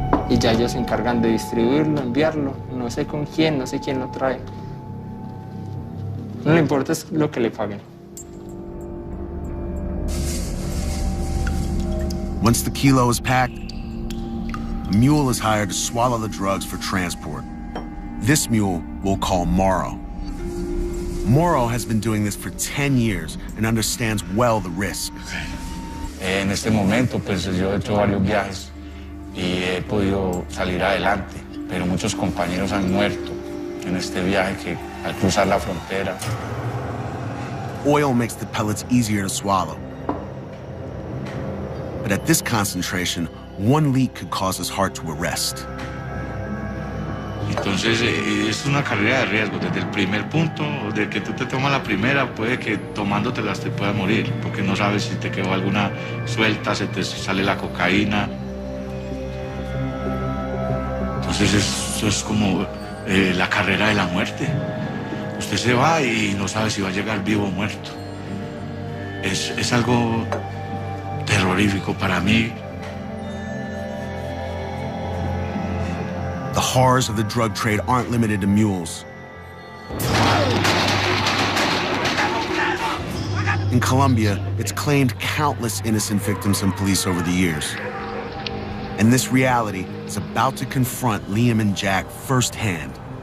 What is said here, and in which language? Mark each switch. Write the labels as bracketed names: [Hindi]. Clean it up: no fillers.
[Spanish] Y ya ellos se encargan de distribuirlo, enviarlo. No sé con quién, no sé quién lo trae. No le importa es lo que le paguen. [English] Once the kilo is packed, a mule is hired to swallow the drugs for transport. This mule we'll call Morrow. Morrow has been doing this for 10 years and understands well the risk. [Spanish] En este momento, pues yo he hecho varios viajes y he podido salir adelante, pero muchos compañeros han muerto en este viaje que al cruzar la frontera. [English] Oil makes the pellets easier to swallow. But at this concentration, one leak could cause his heart to arrest. [Spanish] Entonces es una carrera de riesgo. Desde el primer punto, de que tú te tomas la primera, puede que tomándotelas te puedas morir, porque no sabes si te quedó alguna suelta, se te sale la cocaína. Entonces eso es como la carrera de la muerte. Usted se va y no sabe si va a llegar vivo o muerto. Es algo terrorífico para mí. [English] The horrors of the drug trade aren't limited to mules. In Colombia, it's claimed countless innocent victims and police over the years. And this reality is about to confront Liam and Jack firsthand.